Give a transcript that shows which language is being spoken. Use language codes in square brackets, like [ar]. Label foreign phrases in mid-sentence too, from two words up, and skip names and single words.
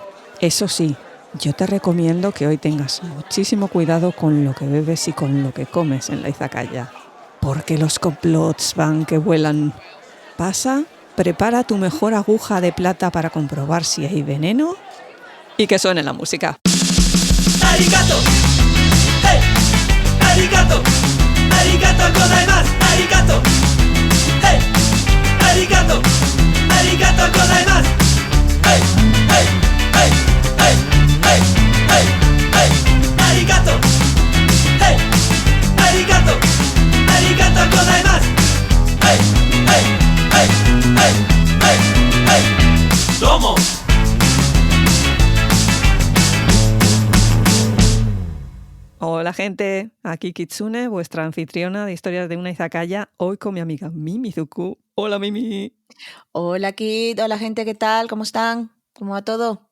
[es] Eso sí, yo te recomiendo que hoy tengas muchísimo cuidado con lo que bebes y con lo que comes en la izakaya, porque los complots van que vuelan. Pasa, prepara tu mejor aguja de plata para comprobar si hay veneno y que suene la música. [ja] ¡Arigato! ¡Hey! ¡Arigato! ¡ありがとうございます! ¡Arigato! ¡Hey! ¡Arigato! ¡ありがとうございます! ¡Hey! ¡Hey! ¡Hey! ¡Hey! ¡Hey! ¡Hey! ¡Hey! ¡Arigato! ¡Hey! ¡Arigato! ¡ありがとうございます! ¡Hey! ¡Hey! ¡Hey! ¡Hey! ¡Hey! ¡Hey! ¡Domo! [es] Hola gente, aquí Kitsune, vuestra anfitriona de historias de una izakaya, hoy con mi amiga Mimizuku. Hola Mimi. Hola Kit, hola gente, ¿qué tal? ¿Cómo están? ¿Cómo va todo?